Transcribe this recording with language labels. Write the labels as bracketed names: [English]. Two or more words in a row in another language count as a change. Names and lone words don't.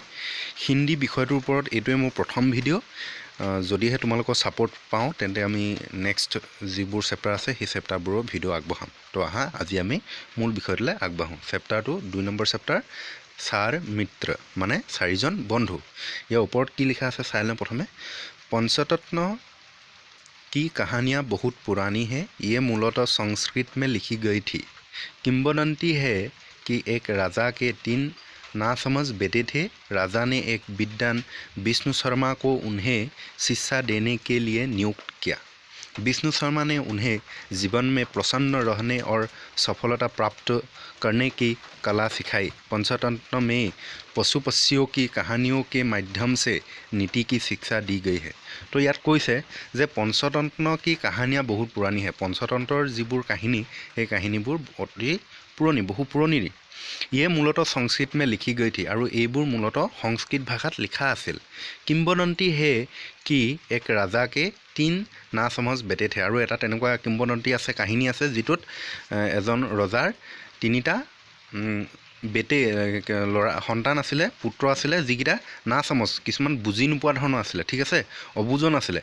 [Assamese] হিন্দী বিষয়টোৰ ওপৰত এইটোৱে মোৰ প্ৰথম ভিডিঅ'। যদিহে তোমালোকৰ ছাপোৰ্ট পাওঁ তেন্তে আমি নেক্সট যিবোৰ চেপ্টাৰ আছে সেই চেপ্টাৰবোৰৰ ভিডিঅ' আগবঢ়াম। তো আহা আজি আমি মূল বিষয়টোলৈ আগবাঢ়োঁ। চেপ্টাৰটো 2 নম্বৰ চেপ্টাৰ চাৰ মিত্ৰ মানে চাৰিজন বন্ধু। ইয়াৰ ওপৰত কি লিখা আছে চাই লওঁ। প্ৰথমে [Hindi] पंचतत्व की कहानियाँ बहुत पुरानी है। ये मूलतः संस्कृत में लिखी गई थी। किंवदंती है कि एक राजा के 3 नासमझ बेटे थे। राजा ने एक विद्वान विष्णु शर्मा को उन्हें शिक्षा देने के लिए नियुक्त किया। विष्णु शर्मा ने उन्हें जीवन में प्रसन्न रहने और सफलता प्राप्त करने की कला सिखाई। पंचतंत्र में पशु पक्षियों की कहानियों के माध्यम से नीति की शिक्षा दी गई है। तो [Assamese] ইয়াত কৈছে যে [Hindi] पंचतंत्र की कहानियाँ बहुत पुरानी है। [Assamese] পঞ্চতন্ত্ৰৰ যিবোৰ কাহিনী সেই কাহিনীবোৰ অতি পুৰণি, বহু পুৰণি। [Hindi] ये मूलतः संस्कृत में लिखी गई थी [Assamese] আৰু এইবোৰ মূলতঃ সংস্কৃত ভাষাত লিখা আছিল। [Hindi] किंवदंती है कि एक राजा के 3 नासमझ बेटे थे [Assamese] আৰু এটা তেনেকুৱা কিংবদন্তি আছে, কাহিনী আছে যিটোত এজন ৰজাৰ 3টা বেটে ল'ৰা সন্তান আছিলে, পুত্ৰ আছিলে, যিকেইটা নাসমজ কিছুমান বুজি নোপোৱা ধৰণৰ আছিলে, ঠিক আছে, অবুজন আছিলে।